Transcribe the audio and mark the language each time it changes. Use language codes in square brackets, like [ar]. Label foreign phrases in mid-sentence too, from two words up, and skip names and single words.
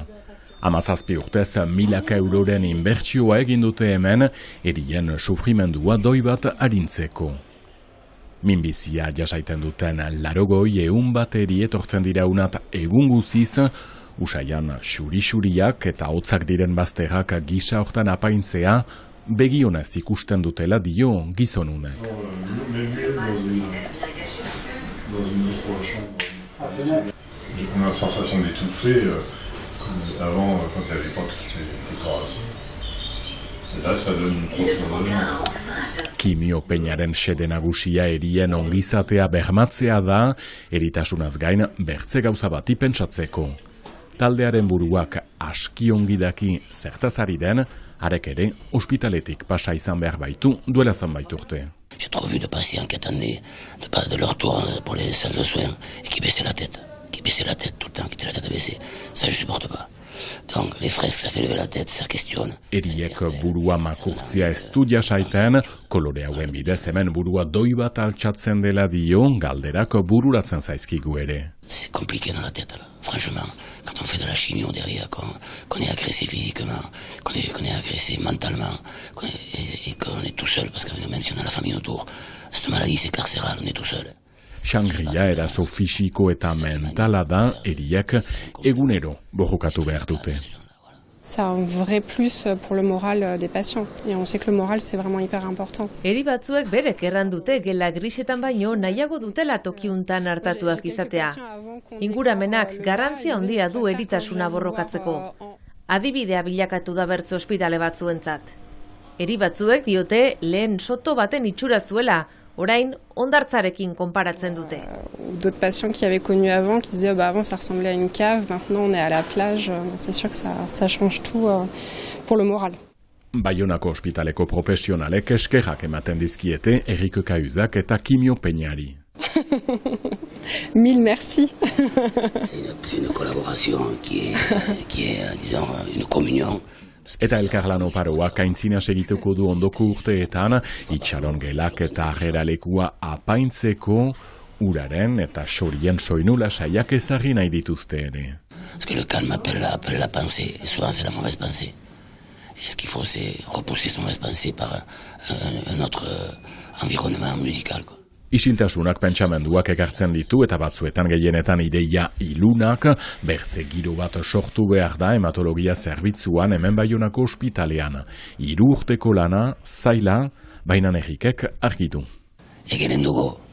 [eu] 17 urtez milaka euroren inbertsioa egin dute hemen, erien sufrimendua doi bat arintzeko. Minbizia jasaiten duten 80 bat eri etortzen dira unat egun guziz, usaian xuri-xuriak eta hotzak diren bazterrak gisa hortan apaintzea, begionez ikusten dutela dio gizonunek. [fr] On a la sensation d'étouffer avant, quand il n'y avait pas toutes ces décorations. Et là, ça donne une profondeur. [eu] Kimiopeñaren sede nagusia erien ongizatea bermatzea da, eritasunaz gain bertze gauza bati pentsatzeko. Taldearen buruak aski ongidaki zertaz ari den, harek ere ospitaletik pasa izan behar baitu duela zanbait urte. [fr] J'ai trop vu de patients qui attendaient de leur tour pour les salles de soins et qui baissaient la tête. Qui baissaient la tête tout le temps, qui étaient la tête baissée. Ça, je supporte pas. Donc, les fresques, ça fait lever la tête, ça questionne. [eu] Eriek burua makurtzia ez du jasaiten, kolore hauen bidez hemen burua doi bat altxatzen dela dio, galderak bururatzen zaizkigu ere. [fr] C'est compliqué dans la tête, là. Franchement. Quand on fait de la chimio derrière, qu'on est agressé physiquement, qu'on est agressé mentalement, et qu'on est tout seul, parce que même si on a la famille autour, cette maladie, c'est carcéral, on est tout seul. [eu] Sangria eraso fisiko eta mentala da, eriek egunero borrokatu behar dute. [fr] C'est un vrai plus pour le moral des patients. Et on sait que le moral, c'est vraiment hyper important. [eu] Eri batzuek berek errandute gela grisetan baino nahiago dutela tokiuntan hartatuak izatea. Inguramenak garrantzia handia du eritasuna borrokatzeko. Adibidea bilakatu da bertze ospitale batzuentzat. Eri batzuek diote lehen soto baten itxura zuela, orain hondartzarekin konparatzen dute. [fr] D'autres patients qui avaient connu avant, qui disaient avant ça ressemblait à une cave, maintenant on est à la plage. C'est sûr que ça change tout pour le moral. [eu] Baionako ospitaleko profesionalek eskerrak ematen dizkiete Erik Kauzak eta kimiopeñari. [fr] Mille merci. C'est une collaboration qui est disons, une communion. [eu] Eta elkarlan oparoak aintzina segituko du ondoko urteetan, itxaron gelak eta ageralekua apaintzeko, uraren eta xorien soinula saiak ezagri nahi dituzte ere. [fr] Parce que le calme appelle la pensée, et souvent c'est la mauvaise pensée. Et ce qu'il faut, c'est repousser cette mauvaise pensée par un autre environnement musical, quoi. [eu] Isiltasunak pentsamenduak ekartzen ditu eta batzuetan gehienetan ideia ilunak, bertze giro bat sortu behar da hematologia zerbitzuan hemen Baionako ospitalean. 3 urteko lana, zaila, baina Erikek argitu. Egenen dugu.